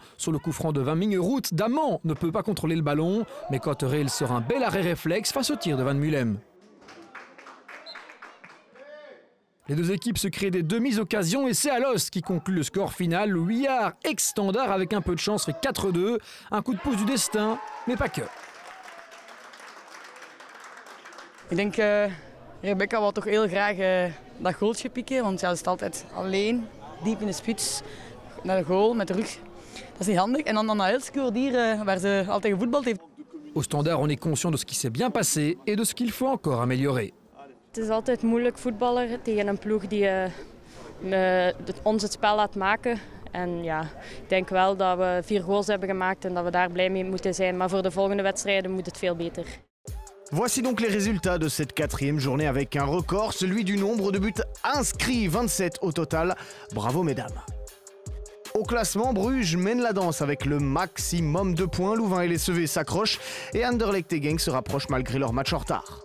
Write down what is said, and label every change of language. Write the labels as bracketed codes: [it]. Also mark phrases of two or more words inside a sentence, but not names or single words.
[fr] Sur le coup franc de 20 Mingerout, Daman ne peut pas contrôler le ballon, mais Cotterell sort un bel arrêt réflexe face au tir de Van Mulem. Les deux équipes se créent des demi-occasions et c'est Alost qui conclut le score final. Huillard, ex-standard, avec un peu de chance, fait 4-2. Un coup de pouce du destin, mais pas que. [nl] Ik denk Rebecca wil toch heel graag dat goaltje pikken, want ja, ze staat altijd alleen, diep in de spits, naar de goal met de rug. Dat is niet handig. En dan naar Elsecourt hier, waar ze altijd gevoetbald heeft. [fr] Au standard, on est conscient de ce qui s'est bien passé et de ce qu'il faut encore améliorer. [nl] Het is altijd moeilijk voetballen tegen een ploeg die ons het spel laat maken. En ja, ik denk wel dat we 4 goals hebben gemaakt en dat we daar blij mee moeten zijn. Maar voor de volgende wedstrijden moet het veel beter. [fr] Voici donc les résultats de cette 4e journée avec un record, celui du nombre de buts inscrits, 27 au total. Bravo mesdames. Au classement, Bruges mène la danse avec le maximum de points. Louvain et les Sevets s'accrochent et Anderlecht et Genk se rapprochent malgré leur match en retard.